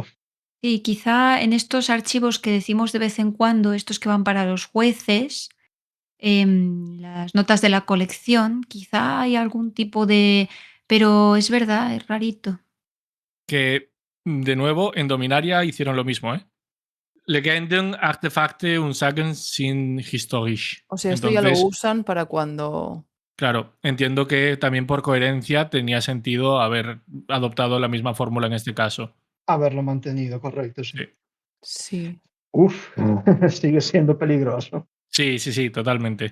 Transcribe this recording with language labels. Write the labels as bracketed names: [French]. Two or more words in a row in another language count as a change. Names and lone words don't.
[Spanish] Y quizá en estos archivos que decimos de vez en cuando, estos que van para los jueces, las notas de la colección, quizá hay algún tipo de... Pero es verdad, es rarito. Que, de nuevo, en Dominaria hicieron lo mismo, ¿eh? [German] Legenden, Artefakte und Sagen sind historisch. [Spanish] O sea, esto ya lo Entonces, usan para cuando... claro, entiendo que también por coherencia tenía sentido haber adoptado la misma fórmula en este caso. Haberlo mantenido, correcto, sí. Sí, Sí. Uf, sigue siendo peligroso. sí, sí, sí, totalmente.